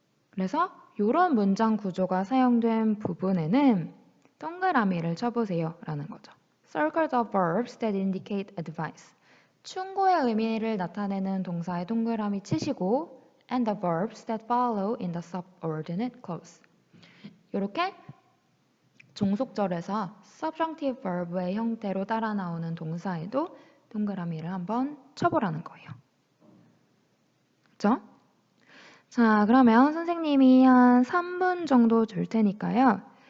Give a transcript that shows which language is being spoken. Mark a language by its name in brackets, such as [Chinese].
[Korean] 그래서 이런 문장 구조가 사용된 부분에는 동그라미를 쳐보세요 라는 거죠. [English] Circle the verbs that indicate advice. [Korean] 충고의 의미를 나타내는 동사에 동그라미 치시고 [English] and the verbs that follow in the subordinate clause. [Korean] 이렇게 종속절에서 subjunctive verb의 형태로 따라 나오는 동사에도 동그라미를 한번 쳐보라는 거예요. 그렇죠? 자, 그러면 선생님이 한 3분 정도 줄 테니까요.